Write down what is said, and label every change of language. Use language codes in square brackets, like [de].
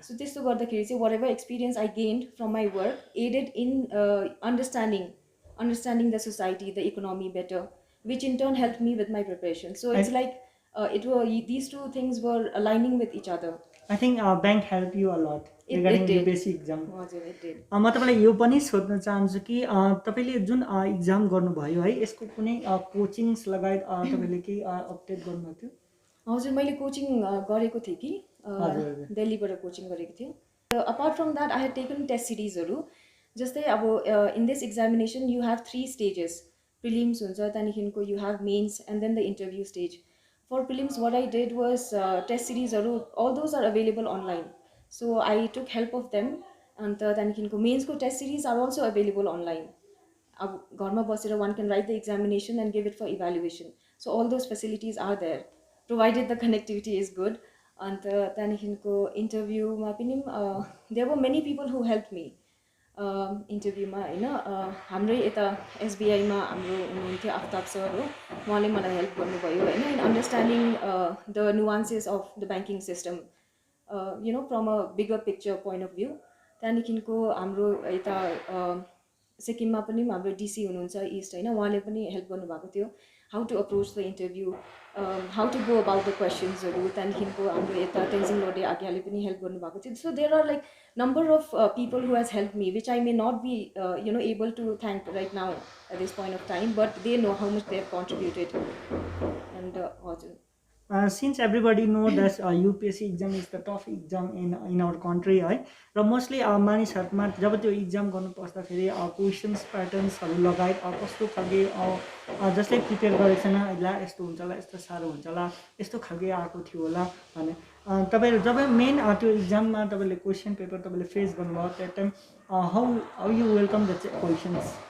[en] So this whatever experience I gained from my work aided in understanding the society, the economy better, which in turn helped me with my preparation. So it's like these two things were aligning with each other. I think bank helped you a lot regarding UPSC exam. [ne] हजुर, [en] it did. [ne] म तपाईँलाई यो पनि सोध्न चाहन्छु कि तपाईँले जुन इक्जाम गर्नुभयो है, यसको कुनै कोचिङ्स लगायत तपाईँले केही अपडेट गर्नुभएको थियो? हजुर, मैले कोचिङ गरेको थिएँ कि दिल्लीबाट कोचिङ गरेको थिएँ। [en] Apart from that I had taken test सिरिजहरू। [ne] जस्तै अब [en] In this examination you have 3 stages. [ne] Prelims हुन्छ, त्यहाँदेखिको [en] You have mains and then the interview stage. For prelims, what I did was test series, all those are available online. So I took help of them. And then mains test series are also available online. [ne] Garma basera [en] one can write the examination and give it for evaluation. So all those facilities are there, provided the connectivity is good. And then interview, there were many people who helped me. [ne] इन्टरभ्यूमा होइन, हाम्रै यता एसबिआईमा हाम्रो हुनुहुन्थ्यो Aftab sir हो, उहाँले मलाई help गर्नुभयो होइन, [en] In understanding the nuances of the banking system from a bigger picture point of view. [ne] त्यहाँदेखिको हाम्रो यता सिक्किममा पनि हाम्रो डिसी हुनुहुन्छ इस्ट होइन, उहाँले पनि हेल्प गर्नुभएको थियो [en] How to approach the interview, how to go about the क्वेसन्सहरू। [ne] त्यहाँदेखिको हाम्रो यता तेन्जिङ लोडे आज्ञाले पनि हेल्प गर्नुभएको थियो। [en] So there are like number of people who has help me which I may not be able to thank right now at this point of time, but they know how much they have contributed. [ne] And हजुर, [en] since everybody know that UPSC exam is the tough exam in our country [ne] है र mostly मानिसहरूमा जब त्यो exam गर्नु पर्दाखेरि questions प्याटर्न्सहरू लगायत कस्तो खालके जसले प्रिपेयर गरेको छैन ला यस्तो हुन्छ होला, यस्तो साह्रो हुन्छ होला, यस्तो खालके आएको थियो होला भने तपाईँहरू जब मेन त्यो इक्जाममा तपाईँले क्वेसन पेपर तपाईँले फेस गर्नुभयो त्यो time [en] How you welcome the questions?